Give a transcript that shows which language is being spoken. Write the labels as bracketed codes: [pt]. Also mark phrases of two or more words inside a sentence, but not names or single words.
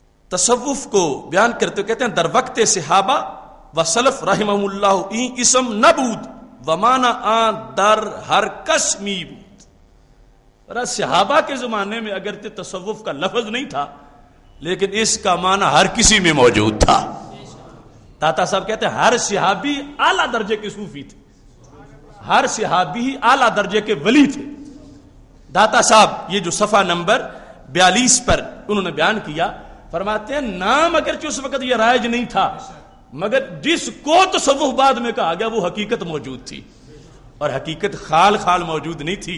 [ur] تصوف کو بیان کرتے کہتے ہیں [fa] در وقت صحابہ و سلف [ar] رحمہ اللہ [fa] این اسم نبود ومانا آن در ہر کس می بود. [ur] صحابہ کے زمانے میں اگرچہ تصوف کا لفظ نہیں تھا لیکن اس کا معنی ہر کسی میں موجود تھا. داتا صاحب کہتے ہیں ہر صحابی اعلیٰ درجے کے صوفی تھے, ہر صحابی اعلیٰ درجے کے ولی تھے. داتا صاحب یہ جو صفحہ نمبر 42 پر انہوں نے بیان کیا, فرماتے ہیں نام اگرچہ اس وقت یہ رائج نہیں تھا مگر جس کو تصوف بعد میں کہا گیا وہ حقیقت موجود تھی, اور حقیقت خال خال موجود نہیں تھی.